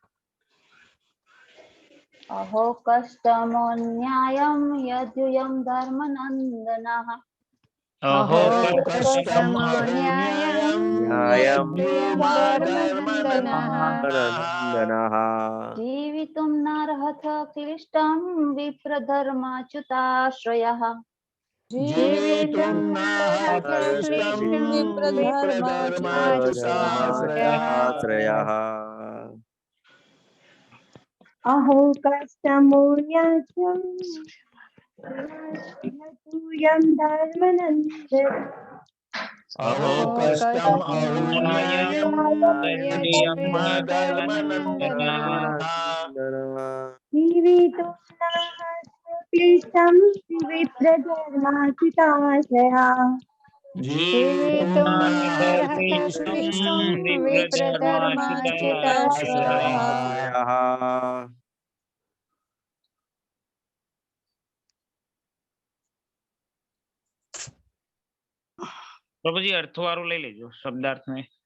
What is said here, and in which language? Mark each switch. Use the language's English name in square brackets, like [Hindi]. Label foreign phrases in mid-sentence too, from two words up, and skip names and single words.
[Sanskrit] અહો કષ્ટમો ન્યાયમ યદ્યુયમ ધર્મનંદનઃ અહો કષ્ટમ અહો ન્યાયમ ધર્મનંદનઃ જીવિતુમ નાર્હથ ક્લિષ્ટં વિપ્રધર્માચ્યુતાશ્રયઃ जीवितुं नाहर्क्लिष्टं विप्रधर्माच्युताश्रयः अहो कष्टमो न्यायं धर्मनंदनः अहो कष्टम अहो न्यायं धर्मनंदनः जीवितुं नाहर्क्लिष्टं विप्रधर्माच्युताश्रयः जीवितुं नाहर्क्लिष्टं विप्रधर्माच्युताश्रयः [Gujarati] પ્રભુજી અર્થવાળું લઈ લેજો શબ્દાર્થ ને